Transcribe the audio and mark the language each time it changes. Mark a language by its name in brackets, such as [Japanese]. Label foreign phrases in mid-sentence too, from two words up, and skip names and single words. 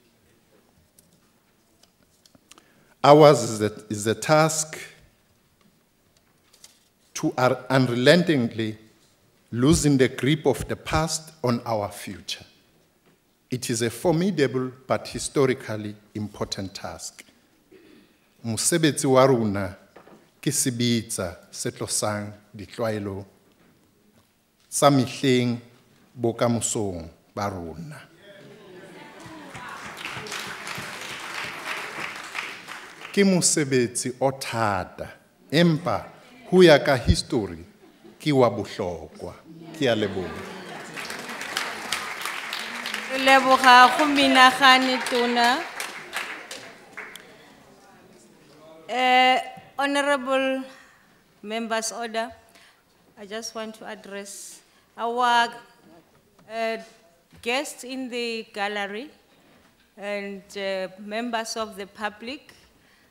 [English] Ours is the task to unrelentingly losing the grip of the past on our future. It is a formidable but historically important task. [Southern Sotho] Mosebetsi wa rona ke sebetsa se tlosang ditlwaelo tsa mehleng bokamosong ba rona. Ke mosebetsi o thata, empa ho ya ka history ke wa bohlokwa. Ke a leboha. [Tswana] Leboga go menagane tona. [English] Honorable members order, I just want to address our guests in the gallery and members of the public.